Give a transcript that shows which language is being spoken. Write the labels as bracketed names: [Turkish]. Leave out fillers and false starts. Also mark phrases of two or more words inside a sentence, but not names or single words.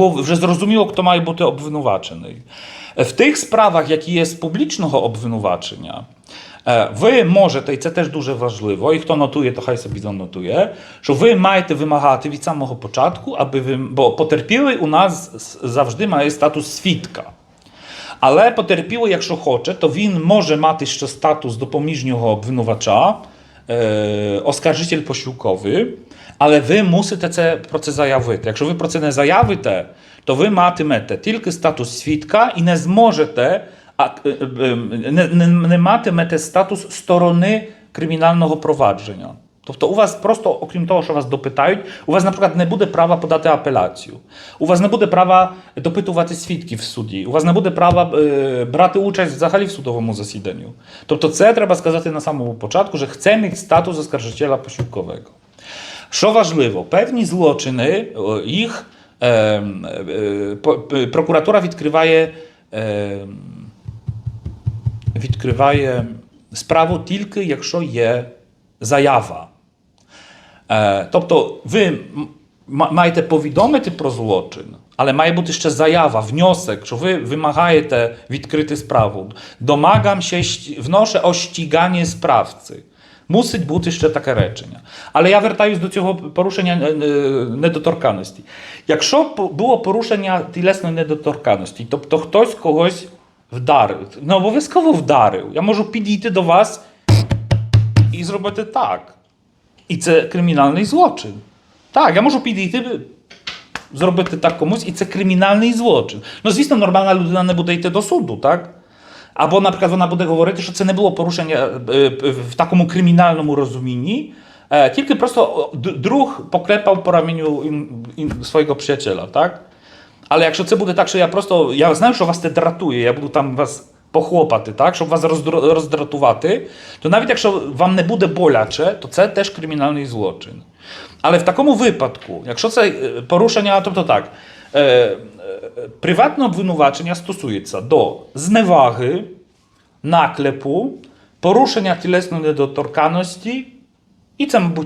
[Ukrainian] Було вже зрозуміло, хто має бути обвинувачений. В тих справах, які є з публічного обвинувачення, ви можете, і це теж дуже важливо, і хто нотує, то хай собі занотує, що ви маєте вимагати від самого початку, бо потерпілий у нас завжди має статус свідка. Але потерпілий, якщо хоче, то він може мати ще статус допоміжнього обвинувача, [Polish] oskarżyciel posiłkowy, [Ukrainian] але ви мусите про це заявити. Якщо ви про це не заявите, то ви матимете тільки статус свідка і не зможете, не матимете статус сторони кримінального провадження. Тобто у вас просто, окрім того, що вас допитають, у вас, наприклад, не буде права подати апеляцію. У вас не буде права допитувати свідків в суді. У вас не буде права брати участь взагалі в судовому засіданню. Тобто це треба сказати на самому початку, [Polish] że chce mieć status oskarżyciela posiłkowego. [Ukrainian] Що важливо, певні злочини, їх прокуратура відкриває справу тільки, якщо є заява. Тобто ви маєте повідомити про злочин, але має бути ще заява, wniosek, що ви вимагаєте відкрити справу. [Polish] Домагam się, wnoszę o ściganie sprawcy. [Ukrainian] Мусить бути ще таке речення. Але я вертаюсь до цього порушення недоторканності. Якщо було порушення тілесної недоторканності, тобто хтось когось вдарив, не обов'язково вдарив, я можу підійти до вас і зробити так. І це кримінальний злочин. Так, я можу підійти, зробити так комусь, і це кримінальний злочин. Ну, звісно, нормальна людина не буде йти до суду, так? Або, наприклад, вона буде говорити, що це не було порушення в такому кримінальному розумінні, тільки просто друг поклепав по [Polish] ramieniu swojego przyjaciela, [Ukrainian] так? Але якщо це буде так, що я знаю, що вас це дратує, я буду там вас похлопати, так, щоб вас роздратувати, то навіть якщо вам не буде боляче, то це теж кримінальний злочин. Але в такому випадку, якщо це порушення, тобто так, приватне обвинувачення стосується до зневаги, наклепу, порушення тілесної недоторканності і це, мабуть, все.